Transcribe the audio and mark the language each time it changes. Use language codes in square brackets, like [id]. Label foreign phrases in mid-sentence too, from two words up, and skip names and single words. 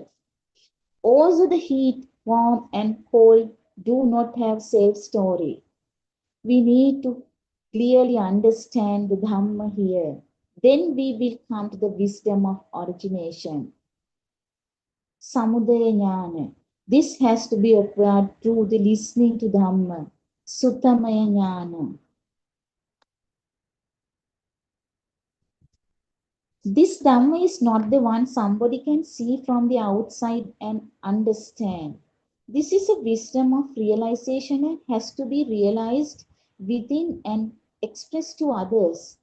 [en] Also the heat, warm and cold do not have self-story. We need to clearly understand the Dhamma here. Then we will come to the wisdom of origination. [pi] Samudaya jnana. [en] This has to be acquired through the listening to Dhamma. [pi] Suttamaya jnana. [en] This Dhamma is not the one somebody can see from the outside and understand. This is a wisdom of realization and has to be realized within and expressed to others.